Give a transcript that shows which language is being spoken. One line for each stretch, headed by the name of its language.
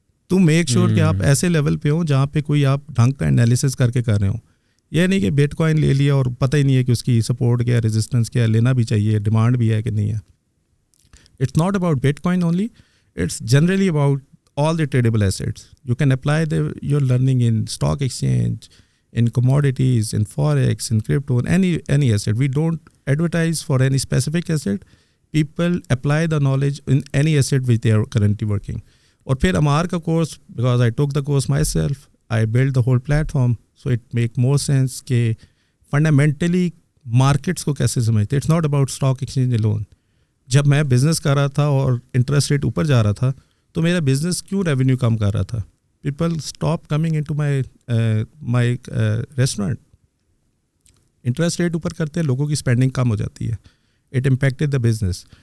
Urdu: تو make sure کہ آپ ایسے لیول پہ ہوں جہاں پہ کوئی آپ ڈھنگ کا انالیسس کر کے کر رہے ہوں. یہ نہیں کہ بٹ کوائن لے لیا اور پتہ ہی نہیں ہے کہ اس کی سپورٹ کیا ہے, ریزسٹنس کیا ہے, لینا بھی چاہیے, ڈیمانڈ بھی ہے کہ نہیں ہے.
English: It's not about bitcoin only, it's generally about all the tradable assets. You can apply your learning in stock exchange, in commodities, in forex, in crypto, in any asset. We don't advertise for any specific asset. People apply the knowledge in any asset which they are currently working.
Urdu: اور پھر امار کا course,
English: because I took the course myself, I built the whole platform, so it make more sense
Urdu: کہ fundamentally markets کو کیسے سمجھتے.
English: It's not about stock exchange alone.
Urdu: جب میں business کر رہا تھا اور انٹرسٹ ریٹ اوپر جا رہا تھا تو میرا بزنس کیوں ریونیو کم کر رہا تھا.
English: People stop coming into my restaurant.
Urdu: Interest rate اوپر کرتے ہیں, لوگوں کی اسپینڈنگ کم ہو جاتی ہے.
English: It impacted the business.